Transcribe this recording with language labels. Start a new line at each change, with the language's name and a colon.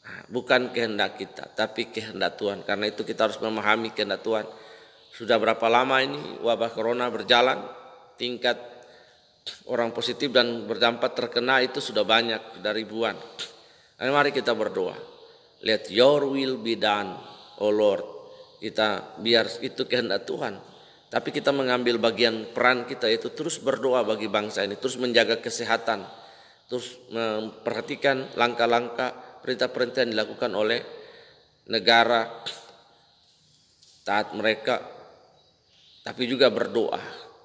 Indonesian: Bukan kehendak kita, tapi kehendak Tuhan. Karena itu kita harus memahami kehendak Tuhan. Sudah berapa lama ini wabah corona berjalan, tingkat orang positif dan berdampak terkena itu sudah banyak, sudah ribuan. Dan mari kita berdoa.
English: Let your will be done, oh Lord.
Indonesian: Kita biar itu kehendak Tuhan. Tapi kita mengambil bagian peran kita, yaitu terus berdoa bagi bangsa ini, terus menjaga kesehatan, terus memperhatikan langkah-langkah perintah-perintah yang dilakukan oleh negara, taat mereka, tapi juga berdoa.